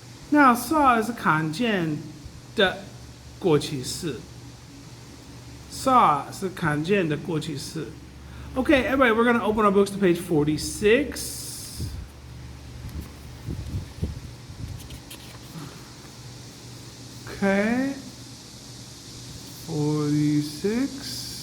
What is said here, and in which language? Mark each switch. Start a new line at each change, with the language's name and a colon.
Chinese: Now saw is a 罕见的过去式。 Saw 是罕见的过去式。
English: Okay, everybody, we're going to open our books to page 46. Okay. 46.